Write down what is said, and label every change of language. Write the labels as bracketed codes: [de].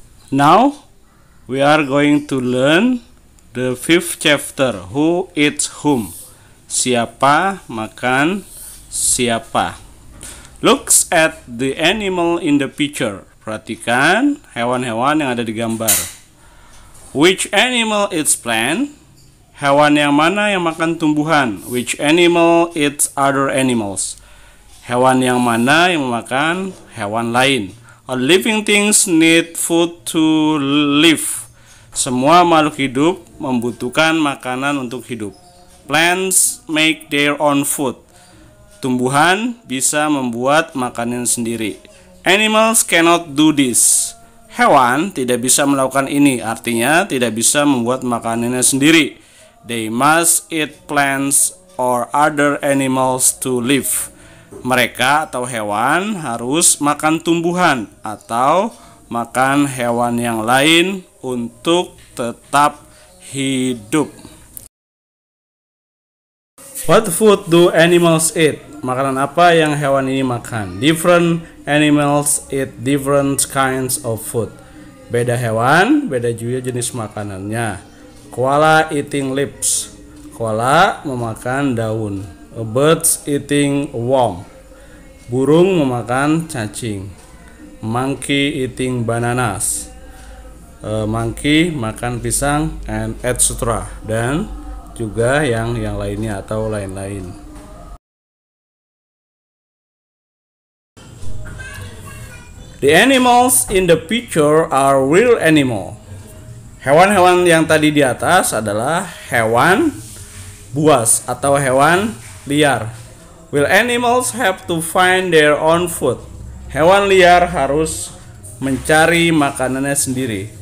[en] Now we are going to learn the fifth chapter. Who eats whom? [id] Siapa makan siapa? [en] Looks at the animal in the picture. [id] Perhatikan hewan-hewan yang ada di gambar. [en] Which animal eats plant? [id] Hewan yang mana yang makan tumbuhan? [en] Which animal eats other animals? [id] Hewan yang mana yang memakan hewan lain? [en] All living things need food to live. [id] Semua makhluk hidup membutuhkan makanan untuk hidup. [en] Plants make their own food. [id] Tumbuhan bisa membuat makanan sendiri. [en] Animals cannot do this. [id] Hewan tidak bisa melakukan ini, artinya tidak bisa membuat makanannya sendiri. [en] They must eat plants or other animals to live. [id] Mereka atau hewan harus makan tumbuhan atau makan hewan yang lain untuk tetap hidup. [en] What food do animals eat? [id] Makanan apa yang hewan ini makan? [en] Different animals eat different kinds of food. [id] Beda hewan, beda juga jenis makanannya. [en] Koala eating leaves. [id] Koala memakan daun. [en] A birds eating a worm. [id] Burung memakan cacing. [en] Monkey eating bananas. [id] Monkey makan pisang, [en] and etc. [id] Dan juga yang lainnya atau lain-lain. [en] The animals in the picture are real animal. [id] Hewan-hewan yang tadi di atas adalah hewan buas atau hewan liar. [en] Will animals have to find their own food? [id] Hewan liar harus mencari makanannya sendiri.